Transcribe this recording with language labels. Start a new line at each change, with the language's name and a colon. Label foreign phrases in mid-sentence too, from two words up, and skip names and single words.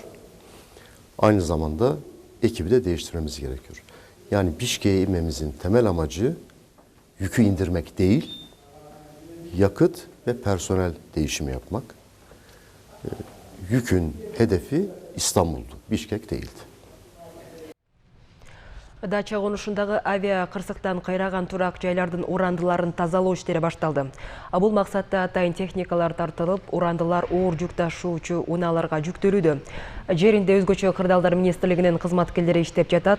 Turkish: Aynı zamanda ekibi de değiştirmemiz gerekiyor. Yani Bişkek'e inmemizin temel amacı yükü indirmek değil, yakıt ve personel değişimi yapmak. Yükün hedefi İstanbul'du, Bişkek değildi.
Kyrgyz: Дача конушундагы авиа кырсыктан кайраган турак жайлардын урандыларын тазалоо иштери башталды. Бул максатта атайын техникалар тартылып, урандылар оор жүк ташуучу унааларга жүктөлүүдө. Жеринде өзгөчө кырдаалдар министрлигинин кызматкерлери иштеп жатат.